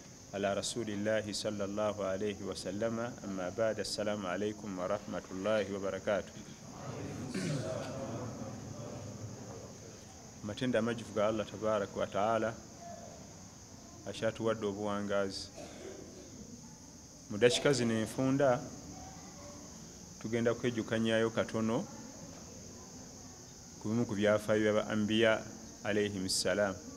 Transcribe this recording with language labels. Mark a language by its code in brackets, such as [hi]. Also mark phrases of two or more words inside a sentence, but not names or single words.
[ar] على رسول الله صلى الله عليه وسلم. أما بعد، السلام عليكم ورحمة الله وبركاته. [lg] Matenda amajivu ga [ar] الله تبارك وتعالى [lg] ashatuwadde obuwangazi. Mu dakika zino enfunda tugenda kwejjukanyayo katono ku bimu ku byafaayo bya [ar] أنبياء عليهم السلام.